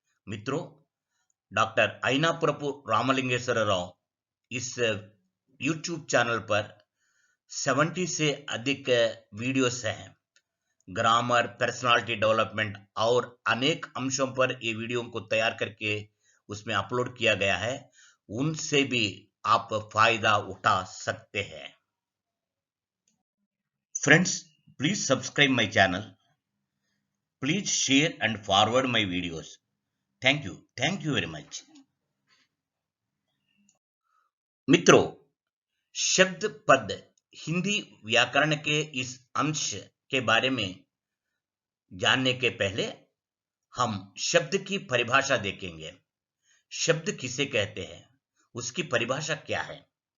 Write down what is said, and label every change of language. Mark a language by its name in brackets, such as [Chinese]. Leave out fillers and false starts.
[Hindi] मित्रों, डॉक्टर ऐनापुरपु रामलिंगेश्वर राव इस YouTube channel पर 70 से अधिक वीडियोस हैं। ग्रामर, पर्सनालिटी डेवलपमेंट और अनेक अंशों पर ये वीडियो को तैयार करके उसमें अपलोड किया गया है। उनसे भी आप फायदा उठा सकते हैं। [English] Friends, please subscribe my channel. Please share and forward my videos. Thank you. Thank you very much. [Hindi] मित्रों, शब्द पद हिंदी व्याकरण के इस अंश के बारे में जानने के पहले हम शब्द की परिभाषा देखेंगे। शब्द किसे कहते हैं, उसकी परिभाषा क्या है।